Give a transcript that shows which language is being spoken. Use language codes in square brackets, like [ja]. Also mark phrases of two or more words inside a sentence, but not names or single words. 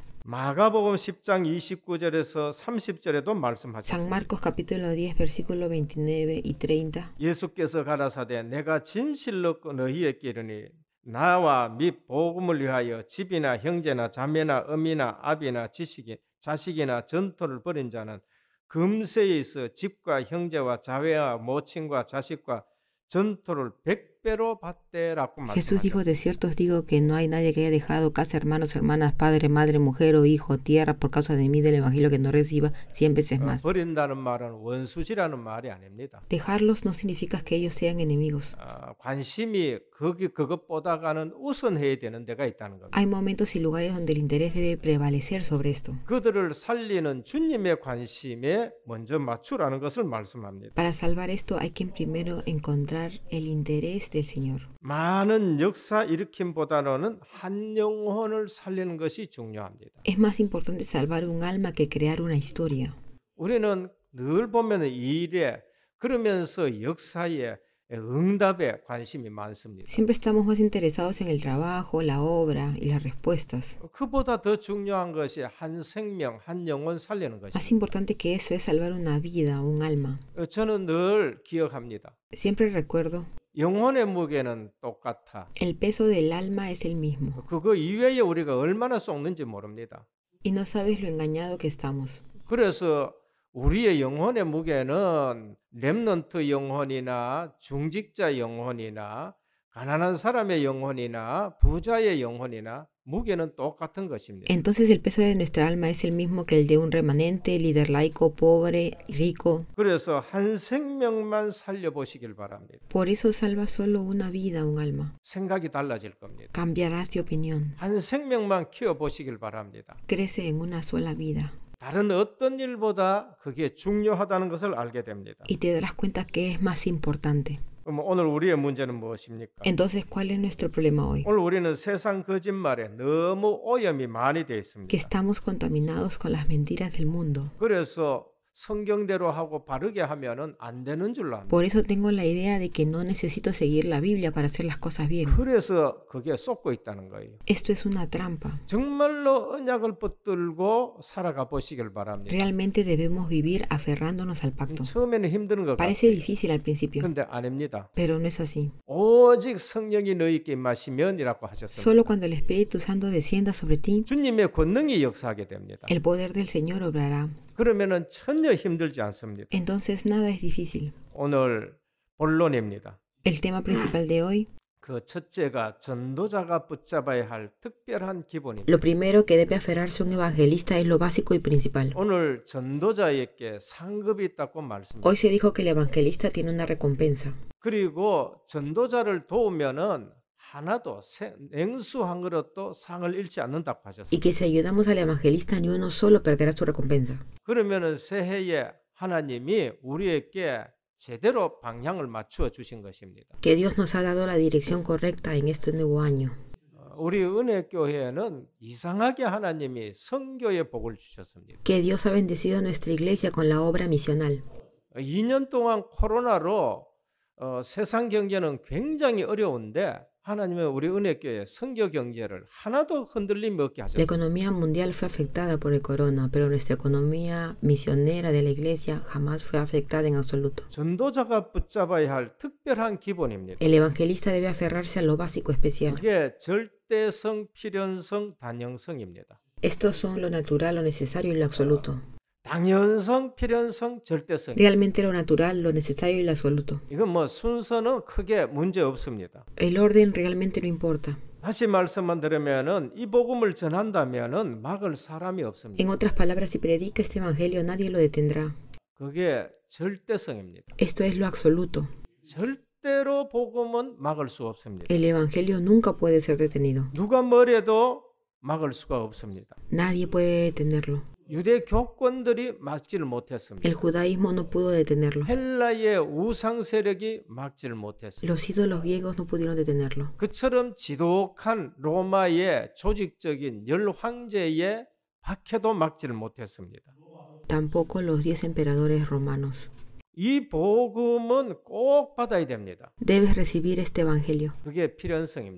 [ko] 마가복음 10장 29절에서 30절에도 [es] San [ko] 말씀하셨습니다. [es] Marcos capítulo 10, versículo 29 y 30. [ko] 예수께서 가라사대 내가 진실로 너희에게 이르니 나와 및 복음을 위하여 집이나 형제나 자매나 어미나 아비나 자식이나 전토를 벌인 자는 금세에 있어 집과 형제와 자매와 모친과 자식과 전토를 100배로 받되라고 [es] Jesús dijo, [ko] 말씀하셨습니다. [es] de cierto os digo que no hay nadie que haya dejado casa, hermanos, hermanas, padre, madre, mujer o hijo, tierra, por causa de mí del Evangelio que no reciba 100 veces más. [ko] 버린다는 말은 원수지라는 말이 아닙니다. [es] Dejarlos no significa que ellos sean enemigos. [ko] 관심이 그것보다가는 우선해야 되는 데가 있다는 겁니다. [es] Hay momentos y lugares donde el interés debe prevalecer sobre esto. [ko] 그들을 살리는 주님의 관심에 먼저 맞추라는 것을 말씀합니다. [es] Para salvar esto hay que primero encontrar el interés del Señor. [ko] 많은 역사 일으킴보다는 한 영혼을 살리는 것이 중요합니다. [es] Es más importante salvar un alma que crear una historia. [ko] 우리는 늘 보면 이 일에 그러면서 역사에 응답에 관심이 많습니다. [es] Siempre estamos más interesados en el trabajo, la obra y las respuestas. [ko] 그보다 더 중요한 것이 한 생명, 한 영혼 살리는 것입니다. [es] Más importante que eso es salvar una vida, un alma. [ko] 저는 늘 기억합니다. [es] Siempre recuerdo, [ko] 영혼의 무게는 똑같아. [es] el peso del alma es el mismo. [ko] 그거 이외에 우리가 얼마나 쏟는지 모릅니다. [es] Y no sabes lo engañado que estamos. [ko] 그래서 우리의 영혼의 무게는 렘넌트 영혼이나 중직자 영혼이나 가난한 사람의 영혼이나 부자의 영혼이나 무게는 똑같은 것입니다. [es] Entonces el peso de nuestra alma es el mismo que el de un remanente, líder laico, pobre, rico. [ko] 그래서 한 생명만 살려보시길 바랍니다. [es] Por eso salva solo una vida, un alma. [ko] 생각이 달라질 겁니다. [es] Cambiarás de opinión. [ko] 한 생명만 키워보시길 바랍니다. [es] Crece en una sola vida. [ko] 다른 어떤 일보다 그게 중요하다는 것을 알게 됩니다. [es] Y te darás cuenta que es más importante. [ko] 그럼 오늘 우리의 문제는 무엇입니까? [es] Entonces, ¿cuál es nuestro problema hoy? [ko] 오늘 우리는 세상 거짓말에 너무 오염이 많이 되어 있습니다. [es] Que estamos contaminados con las mentiras del mundo. [ko] 그래서 성경대로 하고 바르게 하면은 안 되는 줄로 압니다. [es] Por eso tengo la idea de que no necesito seguir la Biblia para hacer las cosas bien. [ko] 그래서 그게 쏟고 있다는 거예요. [es] Esto es una trampa. [ko] 정말로 언약을 붙들고 살아가 보시길 바랍니다. [es] Realmente debemos vivir aferrándonos al pacto. [ko] 처음에는 힘든 것 [es] Parece [ko] 같아요. [es] difícil al principio, [ko] 그런데 아닙니다. [es] pero no es así. [ko] 오직 성령이 너희께 임하시면이라고 하셨습니다. [es] Solo cuando el Espíritu Santo descienda sobre ti, [ko] 주님의 권능이 역사하게 됩니다. [es] el poder del Señor obrará. [ko] 그러면은 전혀 힘들지 않습니다. [es] Entonces nada es difícil. [ko] 오늘 본론입니다. [es] El tema principal de hoy, [ko] 그 첫째가 전도자가 붙잡아야 할 특별한 기본입니다. [es] lo primero que debe aferrarse un evangelista es lo básico y principal. [ko] 오늘 전도자에게 상급이 있다고 말씀합니다. [es] Hoy se dijo que el evangelista tiene una recompensa. [ko] 그리고 전도자를 도우면은 하나도 냉수 한 그릇도 상을 잃지 않는다고 [es] Y [ko] 하셨습니다. [es] que si ayudamos al evangelista, ni uno solo perderá su recompensa. [ko] 그러면은 새해에 하나님이 우리에게 제대로 방향을 맞추어 주신 것입니다. [es] Que Dios nos ha dado la dirección correcta en este nuevo año. [ko] 우리 은혜교회는 이상하게 하나님이 선교의 복을 주셨습니다. [es] Que Dios ha bendecido a nuestra iglesia con la obra misional. [ko] 2년 동안 코로나로 세상 경제는 굉장히 어려운데 하나님은 우리 은혜교회 선교 경제를 하나도 흔들림 없게 [es] La [ko] 하셨습니다. [es] economía mundial fue afectada por el corona, pero nuestra economía misionera de la iglesia jamás fue afectada en absoluto. [ko] 전도자가 붙잡아야 할 특별한 기본입니다. [es] El evangelista debe aferrarse a lo básico especial. [ko] 그게 절대성, 필연성, 단형성입니다. [es] Estos son lo natural, lo necesario y lo absoluto. [ko] 당연성, 필연성, 절대성. [es] Realmente lo natural, lo necesario y lo absoluto. [ko] 이건 뭐 순서는 크게 문제 없습니다. [es] El orden realmente no importa. [ko] 다시 말씀만 드리면은 이 복음을 전한다면은 막을 사람이 없습니다. [es] En otras palabras, si predica este evangelio, nadie lo detendrá. [ko] 그게 절대성입니다. [es] Esto es lo absoluto. [ko] 절대로 복음은 막을 수 없습니다. [es] El evangelio nunca puede ser detenido. [ko] 누가 뭐래도 막을 수가 없습니다. [es] Nadie puede detenerlo. [ko] 유대 교권들이 막지를 못했습니다. [es] El judaísmo no pudo detenerlo. [ko] 헬라의 우상 세력이 막지를 못했습니다. [es] Los ídolos griegos no pudieron detenerlo. [ko] 그처럼 지독한 로마의 조직적인 열 황제의 박해도 막지를 못했습니다. [es] Tampoco los 10 emperadores romanos. [ko] 이 복음은 꼭 받아야 됩니다. [es] Debes recibir este evangelio. [ko] 그게 필연성입니다.